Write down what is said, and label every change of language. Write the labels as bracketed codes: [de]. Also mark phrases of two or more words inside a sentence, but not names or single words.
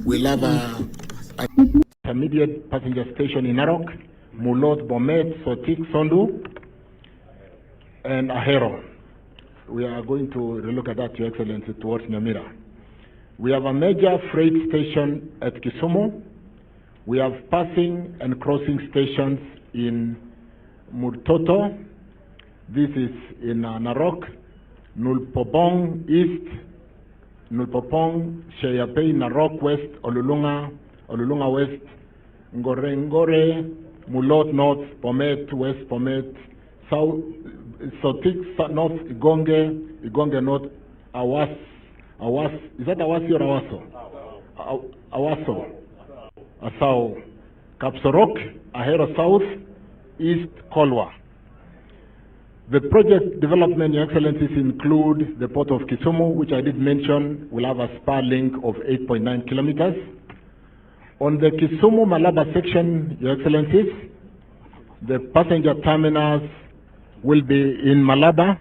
[en] We'll have an intermediate passenger station in Narok, Mulot, Bomet, Sotik, Sondu, and Ahero. We are going to relook at that, Your Excellency, towards Nyamira. We have a major freight station at Kisumu. We have passing and crossing stations in Murtoto. This is in Narok, Nulpopong East, Nulpopong, Sheyapei, Narok West, Olulunga West, Ngore, Mulot North, Pomet West, Pomet South, Sotik North, Igonge North, Awas, is that Awasi or Awaso? Awaso. Asao. Kapsorok, Ahero South, East Kolwa. The project development, Your Excellencies, include the port of Kisumu, which I did mention will have a spar link of 8.9 kilometers. On the Kisumu-Malaba section, Your Excellencies, the passenger terminals will be in Malaba.